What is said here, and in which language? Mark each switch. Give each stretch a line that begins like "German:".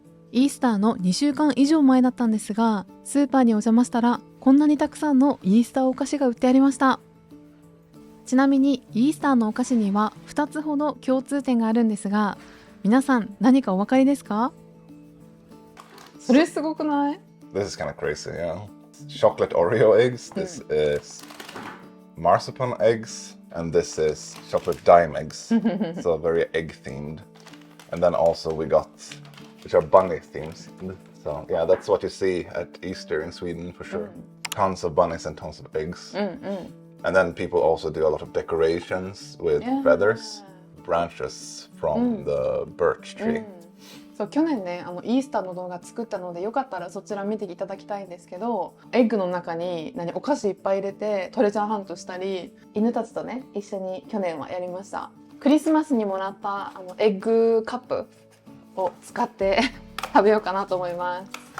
Japanese: イースターの2週間以上前だったんですが、スーパーにお邪魔したらこんなにたくさんのイースターお菓子が売ってありました。ちなみにイースターのお菓子には2つほど共通点があるんですが、皆さん何かお分かりですか？それすごくない？
English: This is kind of crazy, yeah. Chocolate Oreo eggs. This is marzipan eggs. And this is chocolate dime eggs. So very egg themed. And then also we got, which are bunny themes. So yeah, that's what you see at Easter in Sweden for sure. Tons of bunnies and tons of eggs. And then people also do a lot of decorations with feathers, branches from the birch tree.
Japanese: そう去年ねイースターの動画作ったのでよかったらそちら見ていただきたいんですけど、エッグの中にお菓子いっぱい入れてトレジャーハントしたり犬たちとね一緒に去年はやりました。クリスマスにもらったエッグカップを使って食べようかなと思います。